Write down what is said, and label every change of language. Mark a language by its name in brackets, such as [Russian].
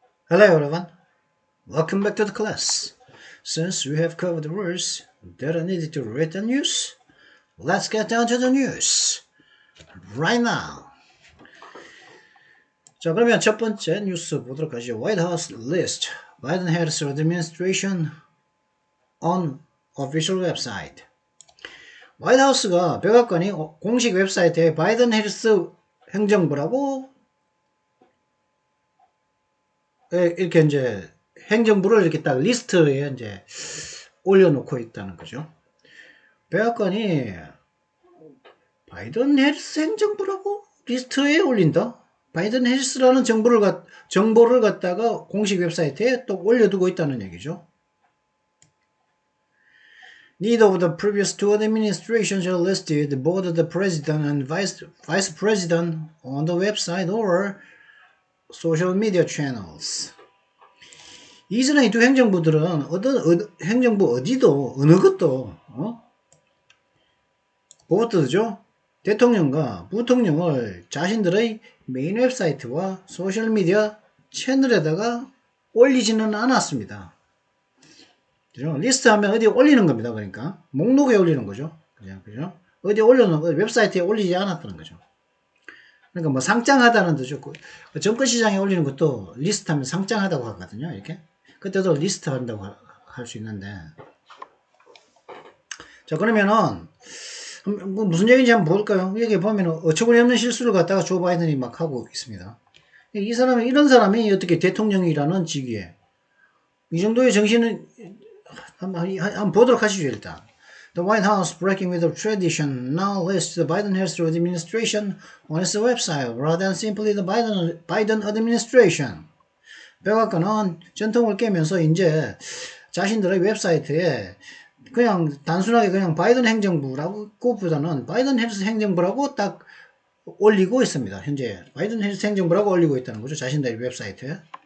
[English] Hello everyone, welcome back to the class. Since we have covered the words that are needed to read the news, let's get down to the news right now. [Korean] 자, 그러면 첫 번째 뉴스 보도록 하죠. [English] White House list Biden-Harris administration on official website. [Korean] 화이트하우스가 백악관이 공식 웹사이트에 바이든 해리스 행정부라고 이렇게 이제 행정부를 이렇게 딱 리스트에 이제 올려놓고 있다는 거죠. 백악관이 바이든 해리스 행정부라고 리스트에 올린다? 바이든 해리스라는 정보를 갖다가 공식 웹사이트에 또 올려두고 있다는 얘기죠. [English] Neither of the previous two administrations are listed, both the president and vice president, on the website or social media channels. [Korean] 이전의 두 행정부들은 행정부 어디도 어느 것도 보트죠. 대통령과 부통령을 자신들의 메인 웹사이트와 소셜미디어 채널에다가 올리지는 않았습니다. 그죠? 리스트하면 어디에 올리는 겁니다. 그러니까 목록에 올리는 거죠. 그죠? 어디에 올려놓은 웹사이트에 올리지 않았다는 거죠. 그러니까 뭐 상장하다는 뜻이죠. 정권시장에 올리는 것도 리스트하면 상장하다고 하거든요. 이렇게 그때도 리스트 한다고 할 수 있는데, 자 그러면은 뭐 무슨 얘기인지 한번 볼까요? 여기 보면은 어처구니없는 실수를 갖다가 조 바이든이 막 하고 있습니다. 이런 사람이 어떻게 대통령이라는 직위에 이 정도의 정신은 한번 보도록 하시죠. [English] 일단 The White House, breaking with the tradition, now lists the Biden-Harris administration on its website rather than simply the Biden administration. [Korean] 백악관은 전통을 깨면서 이제 자신들의 웹사이트에 그냥 단순하게 그냥 바이든 행정부라고 보다는 바이든 해리스 행정부라고 딱 올리고 있습니다. 현재 바이든 해리스 행정부라고 올리고 있다는 거죠. 자신들의 웹사이트에.